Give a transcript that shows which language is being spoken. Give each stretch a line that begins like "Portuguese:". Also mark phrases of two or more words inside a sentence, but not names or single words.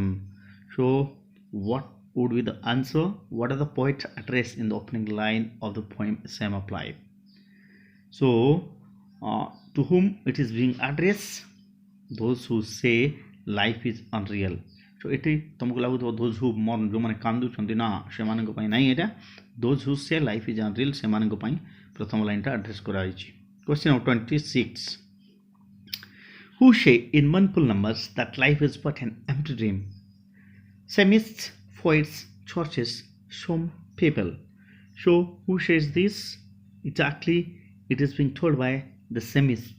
English: So, what would be the answer? What are the poet address in the opening line of the poem A Sam of Life? So, to whom it is being addressed? Those who say life is unreal.
Odia: So ଏଠି ତମକୁ ଲାଗୁଥିବ
English: those who mourn,
Odia: ଯେଉଁମାନେ କାନ୍ଦୁଛନ୍ତି, ନା ସେମାନଙ୍କ ପାଇଁ ନାହିଁ ଏଇଟା.
English: those who say life is unreal
Odia: ସେମାନଙ୍କ ପାଇଁ ପ୍ରଥମ ଲାଇନଟା ଆଡ୍ରେସ୍ କରାଯାଇଛି.
English: Question number 26. Who say in mournful numbers that life is but an empty dream? Psalmists, poets, churches, some people. So who says this? Exactly, it is being told by the psalmist.